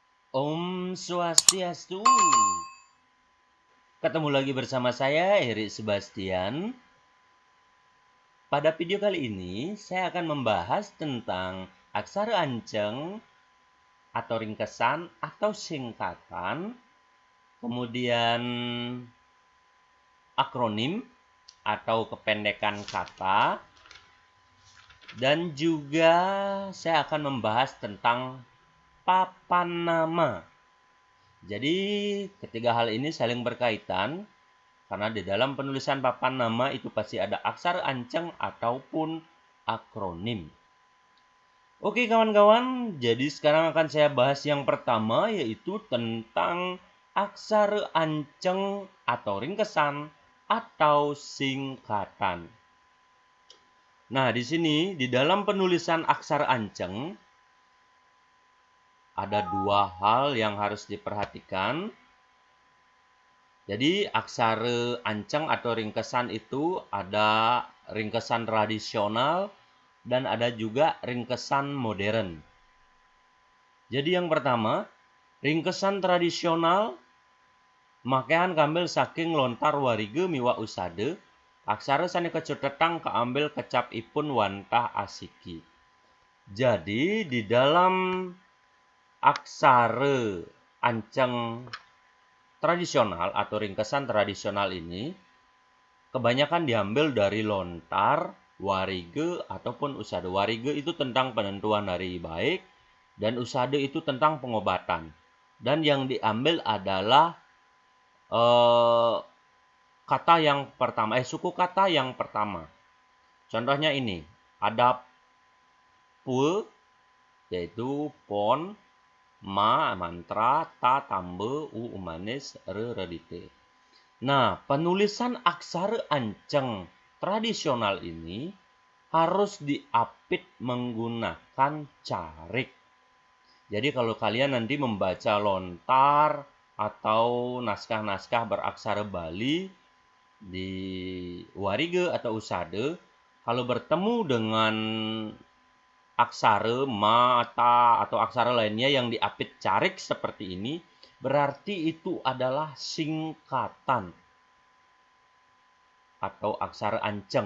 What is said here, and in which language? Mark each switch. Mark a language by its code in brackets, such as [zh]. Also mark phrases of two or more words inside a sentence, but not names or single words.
[id] Om Swastiastu. Ketemu lagi bersama saya, Erik Sebastian. Pada video kali ini, saya akan membahas tentang aksara anceng atau ringkesan atau singkatan, kemudian akronim atau kependekan kata, dan juga saya akan membahas tentang papan nama. Jadi, ketiga hal ini saling berkaitan. Karena di dalam penulisan papan nama itu pasti ada aksara anceng ataupun akronim. Oke kawan-kawan, jadi sekarang akan saya bahas yang pertama yaitu tentang aksara anceng atau ringkesan atau singkatan. Nah, di sini di dalam penulisan aksara anceng ada dua hal yang harus diperhatikan. Jadi aksara anceng atau ringkesan itu ada ringkesan tradisional dan ada juga ringkesan modern. Jadi yang pertama, [ban] ringkesan tradisional makehan kambil saking lontar warige miwa usade, aksara sane kecutetang keambil kecap ipun wantah asiki. [id] Jadi di dalam aksara anceng tradisional atau ringkesan tradisional ini kebanyakan diambil dari lontar, warige, ataupun usade. Warige itu tentang penentuan hari baik, dan usade itu tentang pengobatan. Dan yang diambil adalah kata yang pertama, suku kata yang pertama. Contohnya ini, ada pu, yaitu pon, ma, mantra, ta, tambe, u, umanis, re, redite. Nah, penulisan aksara anceng tradisional ini harus diapit menggunakan carik. Jadi kalau kalian nanti membaca lontar atau naskah-naskah beraksara Bali di warige atau usade, kalau bertemu dengan aksara mata atau aksara lainnya yang diapit carik seperti ini, berarti itu adalah singkatan atau aksara anceng.